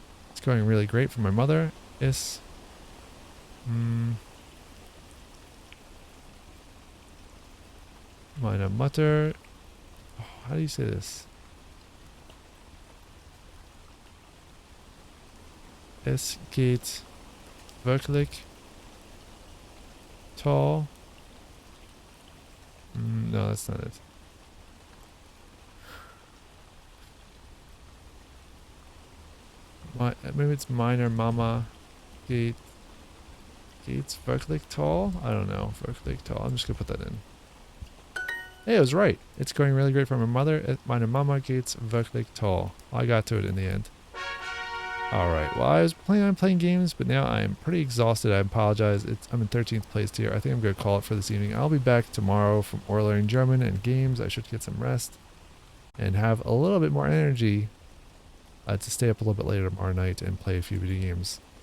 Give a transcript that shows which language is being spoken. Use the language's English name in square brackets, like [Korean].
[English] It's going really great for my mother. [German] Meine Mutter. [English] Oh, how do you say this? [German] Es geht wirklich toll. [English] No, that's not it. Maybe it's [German] meiner Mama geht's wirklich toll? [English] I don't know. [German] Wirklich toll. [English] I'm just gonna put that in. Hey, I was right. It's going really great for my mother. [German] Meine Mama geht's wirklich toll. [English] I got to it in the end. Alright, well, I was planning on playing games, but now I am pretty exhausted. I apologize. I'm in 13th place here. I think I'm going to call it for this evening. I'll be back tomorrow from learning German and games. I should get some rest and have a little bit more energy to stay up a little bit later tomorrow night and play a few video games.